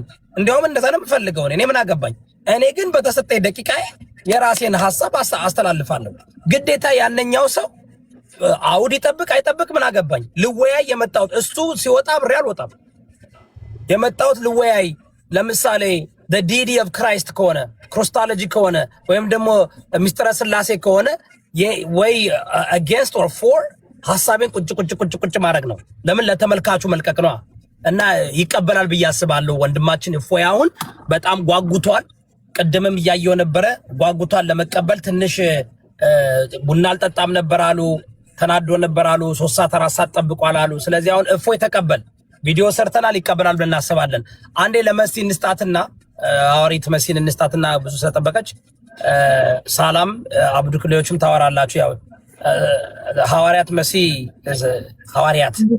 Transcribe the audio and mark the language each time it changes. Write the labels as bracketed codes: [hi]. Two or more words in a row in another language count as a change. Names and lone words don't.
[am] እንዲያውም እንደዛ ነው የምፈልገው እኔ ምን አገባኝ። እኔ ግን በተሰጠኝ ደቂቃ የራሴን ሐሳብ አስተላልፋለሁ። ግዴታ ያነኛው ሰው አውድ ይጠብቅ አይጠብቅ ምን አገባኝ። ልወያይ የመጣሁት እሱ ሲወጣ ብሬ አልወጣም። የመጣሁት ልወያይ ለምሳሌ [en] the deity of Christ [am] ከሆነ ክሪስቶሎጂ ከሆነ ወይም ደግሞ ሚስጥረ ስላሴ ከሆነ ወይ [en] against or for [am] ሐሳቤን ቁጭ ማድረግ ነው። ለምን ለተመልካቹ መልቀቅ ነው እና ይቀበላል ብዬ አስባለሁ። ወንድማችን እፎይ አሁን በጣም ጓጉቷል። ቀደምም እያየው ነበረ ጓጉቷል ለመቀበል። ትንሽ ቡና አልጠጣም ነበር አሉ፣ ተናዶ ነበር አሉ፣ 3 ሰዓት 4 ሰዓት ጠብቋል አሉ። ስለዚህ አሁን እፎይ ተቀበል፣ ቪዲዮ ሰርተናል፣ ይቀበላል ብለን እናስባለን። አንዴ ለመሲ እንስጣትና አውሪት መሲን እንስጣትና ብዙ ስለጠበቀች ሰላም አብዱክሌዎችም ታወራላችሁ። ያው ሐዋርያት መሲ ሐዋርያት